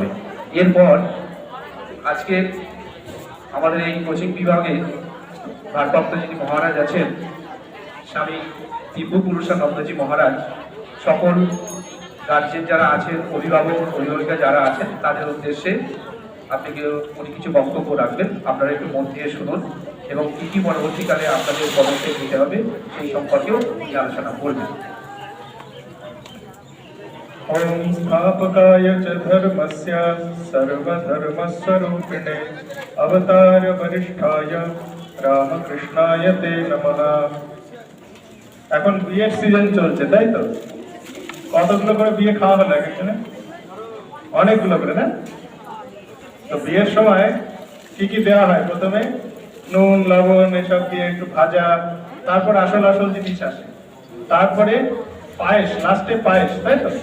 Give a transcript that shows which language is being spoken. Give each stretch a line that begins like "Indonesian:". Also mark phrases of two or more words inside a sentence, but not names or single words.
Bangla: এরপর আজকে আমাদের এই কোচিং বিভাগে ভারপ্রাপ্ত যিনি মহারাজ আছেন, স্বামী দিব্য পুরুষানন্দজি মহারাজ, সকল গার্জেন যারা আছেন, অভিভাবক অভিভাবিকা যারা আছেন, তাদের উদ্দেশ্যে উনি কিছু বক্তব্য রাখবেন। আপনারা একটু মন দিয়ে শুনুন এবং কি কি পরবর্তীকালে আপনাদের পদক্ষেপ নিতে হবে সেই সম্পর্কেও উনি আলোচনা করবেন।
Sanskrit: ओम स्थापकाय च धर्मस्य सर्वधर्मस्वरूपिणे अवतार वरिष्ठाय रामकृष्णाय ते नमः।
Bangla: এখন বিয়ের সিজন চলছে, তাই তো? কতগুলো করে বিয়ে খাওয়া হলো এখানে? অনেকগুলো করে, না? তো বিয়ের সময় কি কি দেওয়া হয়? প্রথমে নুন লবণ এসব দিয়ে একটু ভাজা, তারপর আসল আসল জিনিস আসে, তারপরে পায়েস, লাস্টে পায়েস, তাই তো?